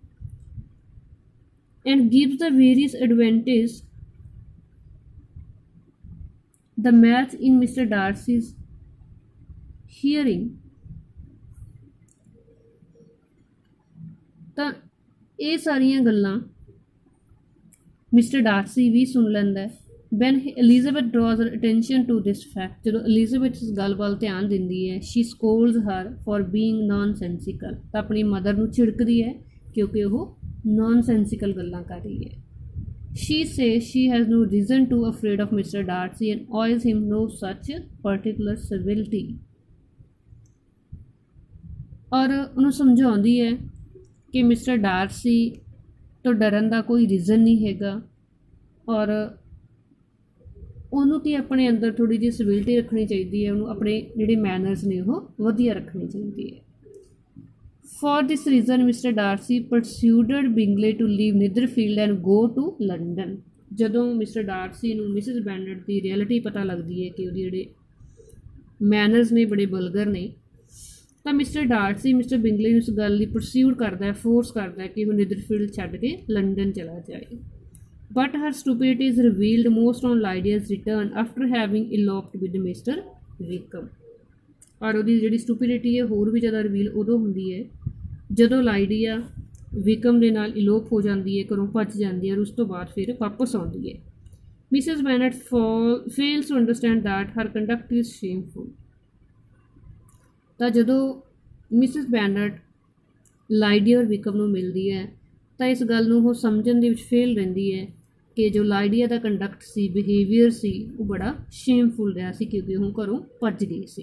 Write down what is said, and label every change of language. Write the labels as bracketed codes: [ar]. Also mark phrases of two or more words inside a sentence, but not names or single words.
[en] and gives the various advantage the match in Mr. Darcy's hearing. [pa] ਤਾਂ ਇਹ ਸਾਰੀਆਂ ਗੱਲਾਂ ਮਿਸਟਰ ਡਾਰਸੀ ਵੀ ਸੁਣ ਲੈਂਦਾ ਹੈ। [en] When Elizabeth draws her attention to this fact, [pa] ਜਦੋਂ ਐਲਿਜ਼ਾਬeth ਇਸ ਗੱਲ ਵੱਲ ਧਿਆਨ ਦਿੰਦੀ ਹੈ, [en] she scolds her for being nonsensical, [pa] ਤਾਂ ਆਪਣੀ ਮਦਰ ਨੂੰ ਝਿੜਕਦੀ ਹੈ ਕਿਉਂਕਿ ਉਹ nonsensical ਗੱਲਾਂ ਕਰ ਰਹੀ ਹੈ। [en] She says she has no reason to afraid of Mr. Darcy and owes him no such particular civility, [pa] ਔਰ ਉਹਨੂੰ ਸਮਝਾਉਂਦੀ ਹੈ ਕਿ ਮਿਸਟਰ ਡਾਰਸੀ ਤੋਂ ਡਰਨ ਦਾ ਕੋਈ ਰੀਜ਼ਨ ਨਹੀਂ ਹੈਗਾ, ਔਰ ਉਹਨੂੰ ਕੀ ਆਪਣੇ ਅੰਦਰ ਥੋੜ੍ਹੀ ਜਿਹੀ ਸਿਵਿਲਿਟੀ ਰੱਖਣੀ ਚਾਹੀਦੀ ਹੈ, ਉਹਨੂੰ ਆਪਣੇ ਜਿਹੜੇ ਮੈਨਰਸ ਨੇ ਉਹ ਵਧੀਆ ਰੱਖਣੀ ਚਾਹੀਦੀ ਹੈ। [en] for this reason Mr. Darcy persuaded Bingley to leave Netherfield and go to London. [pa] ਜਦੋਂ ਮਿਸਟਰ ਡਾਰਸੀ ਨੂੰ ਮਿਸਿਸ ਬੈਨਟ ਦੀ ਰਿਐਲਿਟੀ ਪਤਾ ਲੱਗਦੀ ਹੈ ਕਿ ਉਹਦੇ ਜਿਹੜੇ ਮੈਨਰਸ ਨੇ ਬੜੇ ਬਲਗਰ ਨੇ, ਤਾਂ ਮਿਸਟਰ ਡਾਰਸੀ ਮਿਸਟਰ ਬਿੰਗਲੇ ਨੂੰ ਇਸ ਗੱਲ ਲਈ ਪਰਸਿਊਡ ਕਰਦਾ ਹੈ, ਫੋਰਸ ਕਰਦਾ ਹੈ ਕਿ ਉਹ ਨੀਦਰਫੀਲਡ ਛੱਡ ਕੇ ਲੰਡਨ ਚਲਾ ਜਾਏ। [en] But her stupidity is revealed most on Lydia's return after having eloped with Mr. Wickham। [pa] ਔਰ ਉਹਦੀ ਜਿਹੜੀ ਸਟੂਪਿਡਿਟੀ ਹੈ ਹੋਰ ਵੀ ਜ਼ਿਆਦਾ ਰਿਵੀਲ ਉਦੋਂ ਹੁੰਦੀ ਹੈ ਜਦੋਂ ਲਾਈਡੀਆ ਵਿਕਮ ਦੇ ਨਾਲ ਇਲੋਪ ਹੋ ਜਾਂਦੀ ਹੈ, ਘਰੋਂ ਭੱਜ ਜਾਂਦੀ ਹੈ, ਔਰ ਉਸ ਤੋਂ ਬਾਅਦ ਫਿਰ ਵਾਪਸ ਆਉਂਦੀ ਹੈ। [en] Mrs. Bennet fails to understand that her conduct is shameful. [pa] ਤਾਂ ਜਦੋਂ ਮਿਸਿਸ ਬੈਨਟ ਲਾਈਡੀਆ ਔਰ ਵਿਕਮ ਨੂੰ ਮਿਲਦੀ ਹੈ ਤਾਂ ਇਸ ਗੱਲ ਨੂੰ ਉਹ ਸਮਝਣ ਦੇ ਵਿੱਚ ਫੇਲ ਰਹਿੰਦੀ ਹੈ ਕਿ ਜੋ ਲਾਈਡੀਆ ਦਾ ਕੰਡਕਟ ਸੀ, ਬਿਹੇਵੀਅਰ ਸੀ, ਉਹ ਬੜਾ ਸ਼ੇਮਫੁਲ ਰਿਹਾ ਸੀ ਕਿਉਂਕਿ ਉਹ ਘਰੋਂ ਭੱਜ ਗਈ ਸੀ।